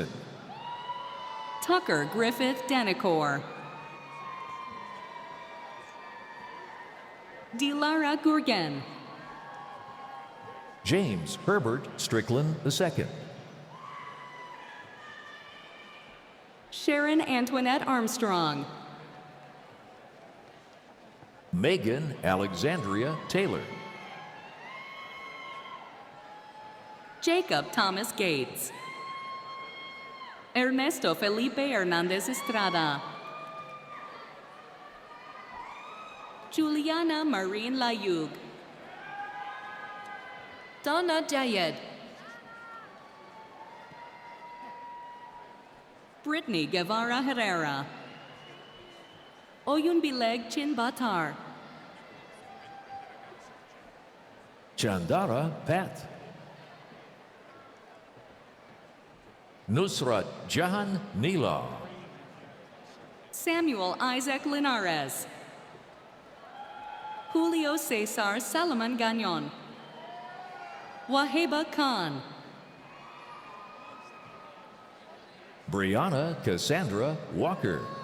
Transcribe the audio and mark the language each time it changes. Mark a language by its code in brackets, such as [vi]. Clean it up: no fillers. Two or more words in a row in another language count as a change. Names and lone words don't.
[en] Tucker Griffith Danicore. Dilara Gurgen. James Herbert Strickland II. Sharon Antoinette Armstrong. Megan Alexandria Taylor. Jacob Thomas Gates. Ernesto Felipe Hernandez Estrada. Juliana Marine Layug. Donna Jayed. Brittany Guevara Herrera. Oyun Bileg Chin Batar. Chandara Pat. Nusrat Jahan Nila. Samuel Isaac Linares. Julio Cesar Salaman Gagnon. Waheba Khan. Brianna Cassandra Walker.